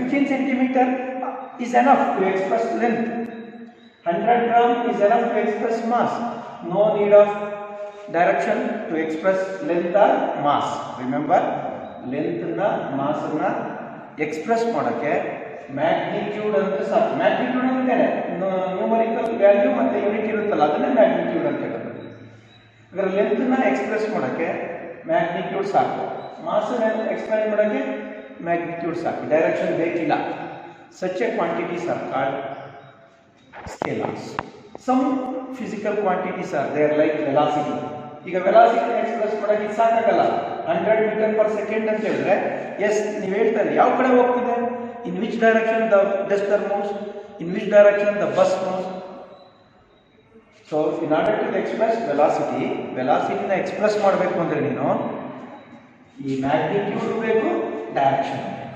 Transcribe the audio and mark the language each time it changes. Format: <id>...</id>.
<en>15 centimeter is enough to express length. 100 gram is enough to express mass. No need of direction to express length or mass.</en> <kn>Remember, length na mass na express ಮಾಡಕ್ಕೆ magnitude ಅಂತ ಸಾಕು. Magnitude ಅಂತಾನೆ numerical value ಮತ್ತೆ unit ಇರುತ್ತಲ್ಲ, ಅದನ್ನೇ magnitude ಅಂತ ಹೇಳೋದು. ಅದರ ಲೆಂತ್ ನ ಎಕ್ಸ್ಪ್ರೆಸ್ ಮಾಡಕ್ಕೆ ಮ್ಯಾಗ್ನಿಟ್ಯೂಡ್ ಸಾಕು. ಮಾಸ್ ಎಕ್ಸ್ಪ್ಲೈನ್ ಮಾಡಕ್ಕೆ ಮ್ಯಾಗ್ನಿಟ್ಯೂಡ್ ಸಾಕು. ಡೈರೆಕ್ಷನ್ ಬೇಕಿಲ್ಲ.</kn> <en>Such a quantities are called scalars. Some physical quantities are there like velocity.</en> <kn>ಈಗ ವೆಲಾಸಿಟಿ ಎಕ್ಸ್ಪ್ರೆಸ್ ಮಾಡೋಕೆ ಇದು ಸಾಕಾಗಲ್ಲ. 100 ಮೀಟರ್ ಪರ್ ಸೆಕೆಂಡ್ ಅಂತ ಹೇಳಿದ್ರೆ ಎಸ್ ನೀವು ಹೇಳ್ತಾರೆ ಯಾವ ಕಡೆ ಹೋಗ್ತಿದೆ,</kn> <en>In which direction the duster moves, in which direction the bus moves. So in order to express</en> <kn>ವೆಲಾಸಿಟಿನ express ಮಾಡಬೇಕು ಅಂದರೆ ನೀನು ಈ ಮ್ಯಾಗ್ನಿಟ್ಯೂಡ್ ಬೇಕು, ಡೈರೆಕ್ಷನ್.</kn>